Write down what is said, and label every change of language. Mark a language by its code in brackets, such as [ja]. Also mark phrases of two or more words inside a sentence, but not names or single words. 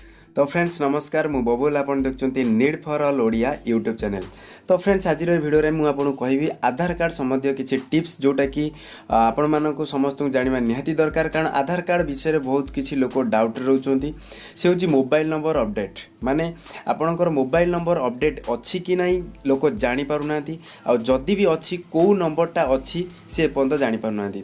[or] ତ ଫ୍ରେଣ୍ଡସ ନମସ୍କାର ମୁଁ ବବୁଲ ଆପଣ ଦେଖୁଛନ୍ତି ନିଡ଼ ଫର ଅଲ ଓଡ଼ିଆ ୟୁଟ୍ୟୁବ ଚ୍ୟାନେଲ। ତ ଫ୍ରେଣ୍ଡସ ଆଜି ଭିଡିଓ ରେ ମୁଁ ଆପଣ କହିବି ଆଧାର କାର୍ଡ ସମ୍ବନ୍ଧୀ କିଛି ଟିପ୍ସ ଯେଉଁଟା କି ଆପଣ ମାନଙ୍କ ସମସ୍ତ ଜାଣିବା ନିହାତି ଦରକାର କାରଣ ଆଧାର କାର୍ଡ ବିଷୟ ରେ ବହୁତ କିଛି ଲୋକ ଡାଉଟ ରହୁଛନ୍ତି ସେ ହେଉଛି [en] mobile number update [or] ମାନେ ଆପଣଙ୍କର [en] mobile number update [or] ଅଛି କି ନାହିଁ ଲୋକ ଜାଣି ପାରୁ ନାହାନ୍ତି ଆଉ ଯଦି ଭି ଅଛି କେଉଁ ନମ୍ବରଟା ଅଛି ସେ ପନ୍ତ ଜାଣି ପାରୁ ନାହାନ୍ତି।